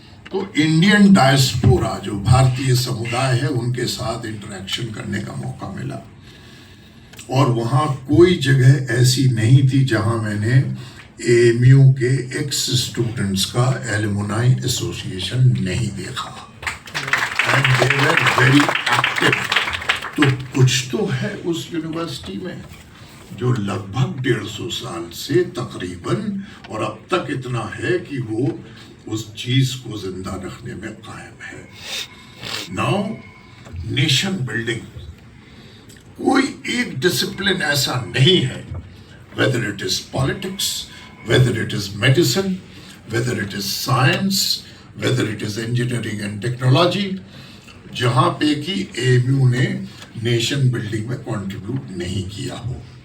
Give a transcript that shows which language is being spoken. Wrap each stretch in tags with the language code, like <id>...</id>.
<ur>تو Indian diaspora جو بھارتیہ سمودائے ہے ان کے ساتھ انٹریکشن کرنے کا موقع ملا, اور وہاں کوئی جگہ ایسی نہیں تھی جہاں میں نے اے ایم یو کے ایکس اسٹوڈنٹس کا ایلومنائی ایسوسیشن نہیں دیکھا.</ur> <en>And they were very active.</en> <ur>تو کچھ تو ہے اس یونیورسٹی میں جو لگ بھگ 150 سال سے تقریباً اور اب تک اتنا ہے کہ وہ اس چیز کو زندہ رکھنے میں قائم ہے.</ur> <en>now nation building,</en> <ur>کوئی ایک ڈسپلن ایسا نہیں ہے,</ur> <en>whether it is politics, whether it is medicine, whether it is science, whether it is engineering and technology,</en> <ur>جہاں پہ کہ اے ایم یو نے نیشن بلڈنگ میں کنٹریبیوٹ نہیں کیا ہو.</ur>